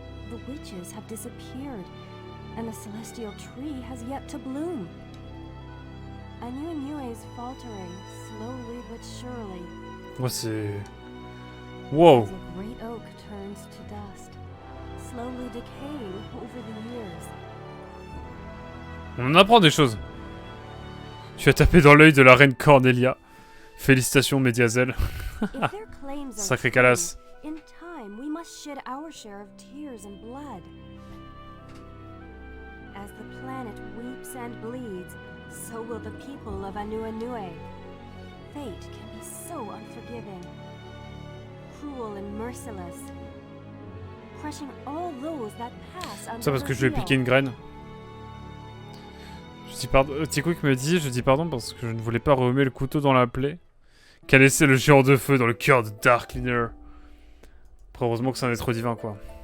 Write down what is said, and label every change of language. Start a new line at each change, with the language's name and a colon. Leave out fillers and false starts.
English: The witches have disappeared, and the celestial tree has yet to bloom. Anue is faltering, slowly but surely.
French: Ouais, c'est... Wow.
English: As a great oak turns to dust, slowly decaying over the years.
French: On en apprend des choses. Tu as tapé dans l'œil de la reine Cornelia. Félicitations, Mediazel. Sacré calasse.
English: In time, we must shed our share of tears and blood. As the planet weeps and bleeds, so will the people of Anue. Fate can be so unforgiving, cruel and merciless, crushing all those that pass under
French: Ça parce que je lui ai
English: her
French: piqué une graine. Je dis pardon. Tikwick me dit, je dis pardon parce que je ne voulais pas remuer le couteau dans la plaie qu'a laissé le géant de feu dans le cœur de Darkliner. Après, heureusement que c'est un être divin, quoi.